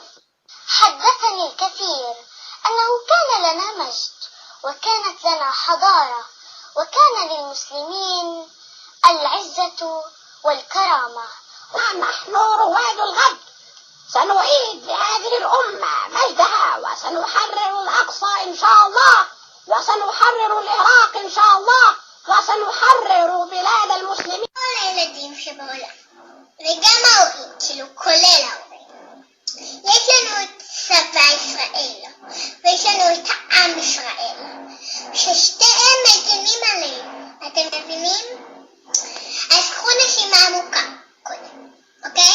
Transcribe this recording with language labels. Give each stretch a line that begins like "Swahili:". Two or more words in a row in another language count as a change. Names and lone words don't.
Arabic: حدثني الكثير أنه كان لنا مجد وكانت لنا حضارة وكان للمسلمين العزة والكرامة، ونحن رواد الغد سنعيد لهذه الأمة مجدها وسنحرر الأقصى إن شاء الله وسنحرر العراق إن شاء الله وسنحرر بلاد المسلمين.
Hebrew: הילדים שבעולם וגם ההורים כאילו כולל ההורים, יש לנו את צבא ישראל ויש לנו את העם ישראל ששתיהם מגנים עלינו, אתם מבינים? אז קחו נשימה עמוקה קודם, אוקיי?